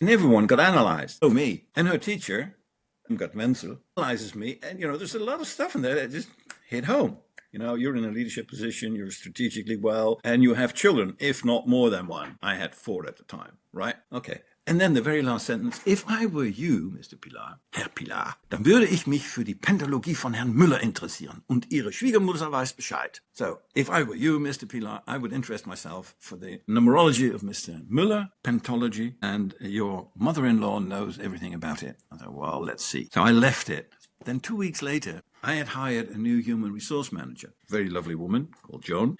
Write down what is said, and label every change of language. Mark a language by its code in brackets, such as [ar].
[en] And everyone got analyzed. Oh, me. And her teacher, Got Wenzel, analyzes me. And, there's a lot of stuff in there that just hit home. You're in a leadership position, you're strategically well, and you have children, if not more than one. I had 4 at the time, right? Okay. And then the very last sentence, if I were you, Mr. [de] Pilaar, Herr Pilaar, dann würde ich mich für die Pentalogie von Herrn Müller interessieren und Ihre Schwiegermutter weiß Bescheid. [en] So, if I were you, Mr. Pilaar, I would interest myself for the numerology of Mr. Müller, pentology, and your mother-in-law knows everything about it. I thought, well, let's see. So I left it. Then 2 weeks later, I had hired a new human resource manager, very lovely woman called Joan.